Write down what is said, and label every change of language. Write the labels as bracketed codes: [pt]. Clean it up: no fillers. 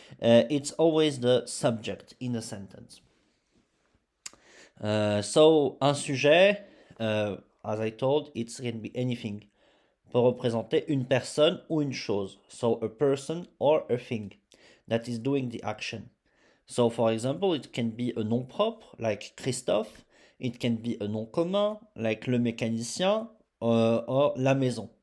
[en] It's always the subject in a sentence. So un sujet, as I told, it can be anything. [fr] Peut représenter une personne ou une chose. [en] So a person or a thing that is doing the action. So for example, it can be a [fr] nom propre [en] like Christophe. It can be a nom commun like [fr] le mécanicien [en] or [fr] la maison.